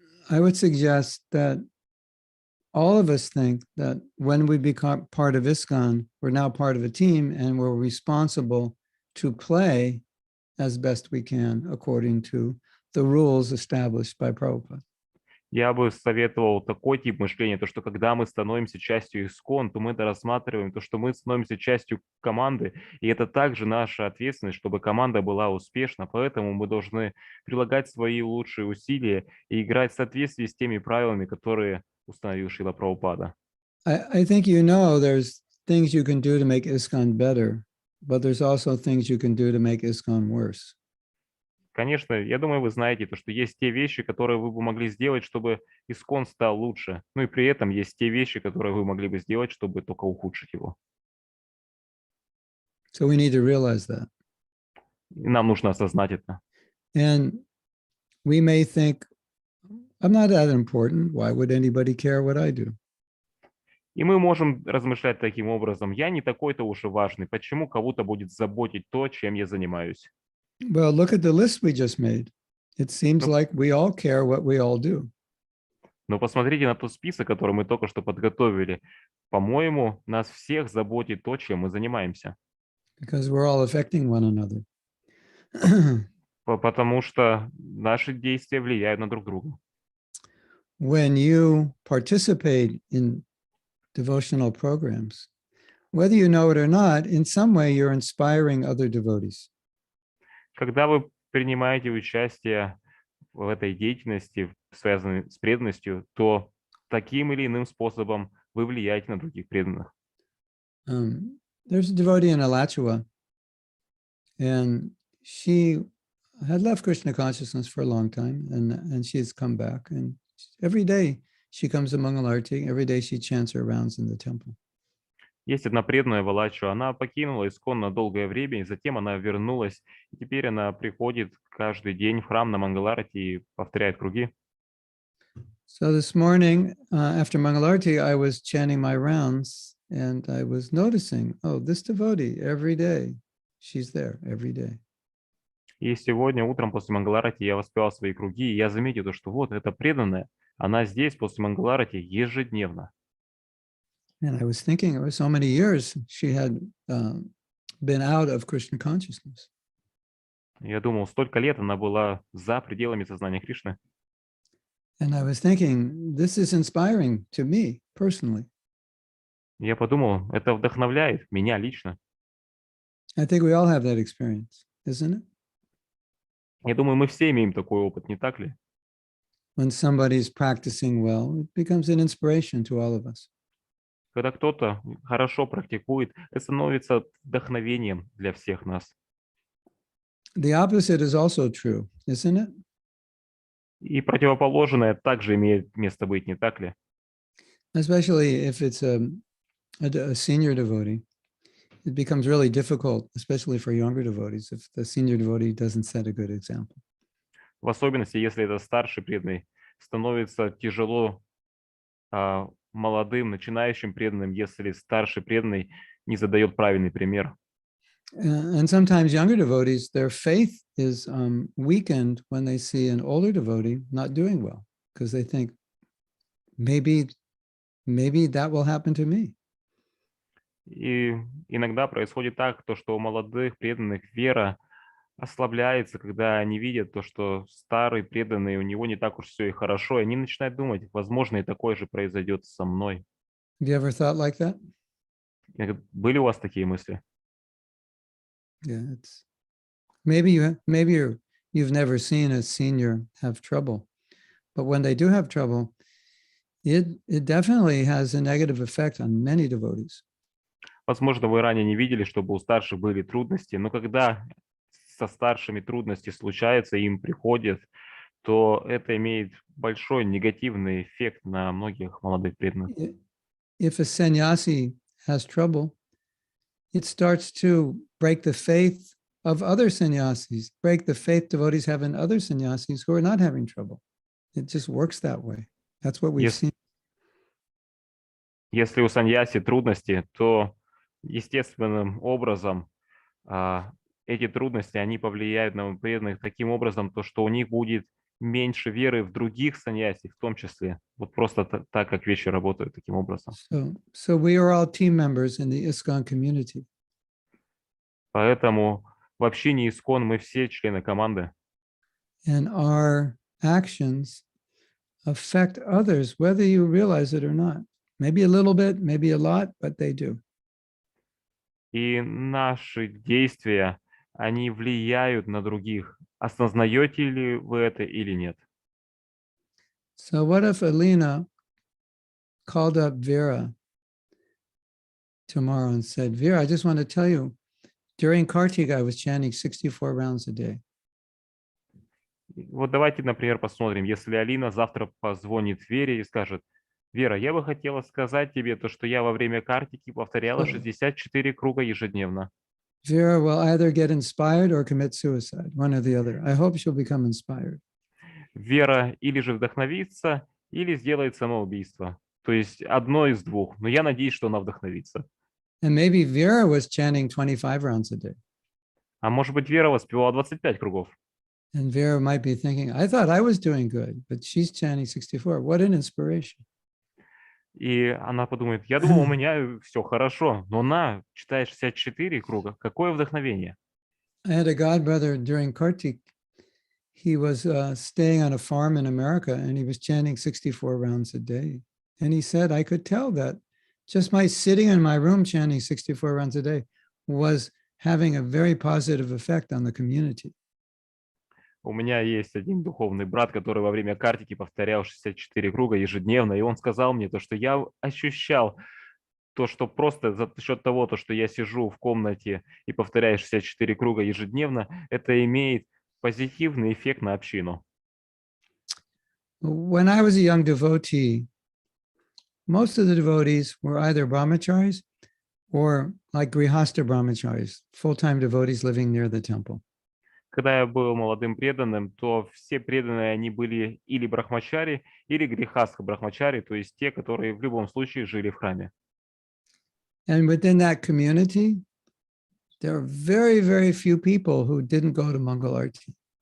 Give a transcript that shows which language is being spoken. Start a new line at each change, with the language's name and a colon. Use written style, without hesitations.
English: I would suggest that all of us think that when we become part of ISKCON, we're now part of a team and we're responsible to play as best we can according to the rules established by Prabhupada.
Russian: Я бы советовал такой тип мышления, то, что когда мы становимся частью ИСККОН, то мы это рассматриваем, то, что мы становимся частью команды, и это также наша ответственность, чтобы команда была успешна, поэтому мы должны прилагать свои лучшие усилия и играть в соответствии с теми правилами, которые установил Шрила Прабхупада.
English: I think you know there's things you can do to make ISKCON better, but there's also things you can do to make ISKCON worse.
Russian: Конечно, я думаю, вы знаете, то, что есть те вещи, которые вы бы могли сделать, чтобы ИСККОН стал лучше. Ну и при этом есть те вещи, которые вы могли бы сделать, чтобы только ухудшить его.
English: So we need to realize that.
Russian: И нам нужно осознать это.
English: And we may think, I'm not that important. Why would anybody care what I do?
Russian: И мы можем размышлять таким образом. Я не такой-то уж и важный. Почему кого-то будет заботить то, чем я занимаюсь?
English: Well, look at the list we just made. It seems like we all care what we all do.
Russian: Но посмотрите на тот список, который мы только что подготовили. По-моему, нас всех заботит то, чем мы занимаемся.
English: Because we're all affecting one another.
Russian: Потому что наши действия влияют на друг друга.
English: When you participate in devotional programs, whether you know it or not, in some way you're inspiring other devotees.
Russian: Когда вы принимаете участие в этой деятельности, связанной с преданностью, то таким или иным способом вы влияете на других преданных.
English: There's a devotee in Alachua, and she had left Krishna consciousness for a long time, and she's come back. And every day she comes to Mangalarti, every day she chants her rounds in the temple.
Russian: Есть одна преданная в Алачу, она покинула ИСККОН на долгое время, и затем она вернулась, и теперь она приходит каждый день в храм на Мангаларати и повторяет круги.
English: So this morning, after Mangalarti, I was chanting my rounds and I was noticing, oh, this devotee every day, she's there every day.
Russian: И сегодня утром после Мангаларати я воспевал свои круги, и я заметил, что вот эта преданная, она здесь после Мангаларати ежедневно.
English: And I was thinking, it was so many years she had been out of Krishna consciousness.
Russian: Я думал, столько лет она была за пределами сознания Кришны.
English: And I was thinking, this is inspiring to me personally.
Russian: Я подумал, это вдохновляет меня лично.
English: I think we all have that experience, isn't it?
Russian: Я думаю, мы все имеем такой опыт, не так ли?
English: When somebody's practicing well, it becomes an inspiration to all of us.
Russian: Когда кто-то хорошо практикует, это становится вдохновением для всех нас.
English: The opposite is also true, isn't it?
Russian: И противоположное также имеет место быть, не так ли?
English: Especially if it's a senior devotee. It becomes really difficult, especially for younger devotees, if the senior devotee doesn't set a good example.
Russian: В особенности, если это старший преданный, становится тяжело молодым, начинающим преданным, если старший преданный не задает правильный пример.
English: And sometimes younger devotees, their faith is weakened when they see an older devotee not doing well, because they think, maybe that will happen to me.
Russian: И иногда происходит так, то, что у молодых преданных вера ослабляется, когда они видят то, что старый преданный, у него не так уж все и хорошо, и они начинают думать, возможно, и такое же произойдет со мной.
English: Have you ever thought like that?
Russian: Были у вас такие мысли?
English: Yeah, it's maybe you've never seen a senior have trouble, but when they do have trouble, it definitely has a negative effect on many devotees.
Russian: Возможно, вы ранее не видели, чтобы у старших были трудности, но когда со старшими трудности случаются, им приходят, то это имеет большой негативный эффект на многих молодых преданных.
English: If a sannyasi has trouble, it starts to break the faith of other sannyasis, break the faith devotees have in other sannyasis who are not having trouble. It just works that way. That's what we've seen.
Russian: Если у саньяси трудности, то естественным образом эти трудности, они повлияют на преданных таким образом, то, что у них будет меньше веры в других саньяси, в том числе. Вот просто так, как вещи работают таким образом.
English: So we are all team members in the ISKCON community.
Russian: Поэтому в общине ИСККОН мы все члены команды.
English: And our actions affect others, whether you realize it or not. Maybe a little bit, maybe a lot, but they do.
Russian: И наши действия, они влияют на других. Осознаете ли вы это или нет?
English: So what if Alina called up Vera tomorrow and said, Vera, I just want to tell you, during Kartika, I was chanting 64 rounds a day.
Russian: Вот давайте, например, посмотрим, если Алина завтра позвонит Вере и скажет, Вера, я бы хотела сказать тебе то, что я во время картики повторяла 64 круга ежедневно.
English: Vera will either get inspired or commit suicide, one or the other. I hope she'll become inspired.
Russian: Вера или же вдохновится, или сделает самоубийство. То есть одно из двух. Но я надеюсь, что она вдохновится.
English: And maybe Vera was chanting 25 rounds a day.
Russian: А может быть, Вера воспевала 25 кругов.
English: And Vera might be thinking, I thought I was doing good, but she's chanting 64. What an inspiration.
Russian: И она подумает, я думал, у меня все хорошо, но она читает 64 круга. Какое вдохновение.
English: I had a godbrother during Kartik. He was staying on a farm in America and he was chanting 64 rounds a day. And he said, I could tell that just my sitting in my room chanting 64 rounds a day was having a very positive effect on the community.
Russian: У меня есть один духовный брат, который во время картики повторял 64 круга ежедневно, и он сказал мне то, что я ощущал то, что просто за счет того, то, что я сижу в комнате и повторяю 64 круга ежедневно, это имеет позитивный эффект на общину.
English: When I was a young devotee, most of the devotees were either brahmacharis or like grihastha brahmacharis, full-time devotees living near the temple.
Russian: Когда я был молодым преданным, то все преданные, они были или брахмачари, или грехастха брахмачари, то есть те, которые в любом случае жили в храме.
English: And within that community, there are very, very few people who didn't go to Mangalarti.